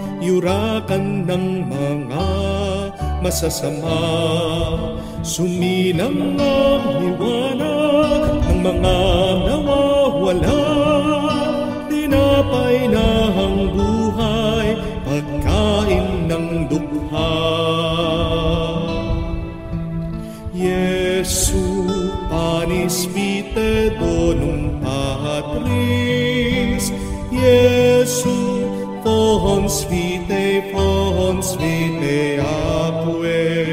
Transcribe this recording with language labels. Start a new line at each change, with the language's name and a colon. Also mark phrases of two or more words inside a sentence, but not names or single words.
Filipino: yurakan ng mga masasama. Suminang ang liwanag ng mga nawawala, tinapay na ang buhay, pagkain ng dukha.
Latin: Jesu panis vitae donum Patris, Jesu fons vitae apue.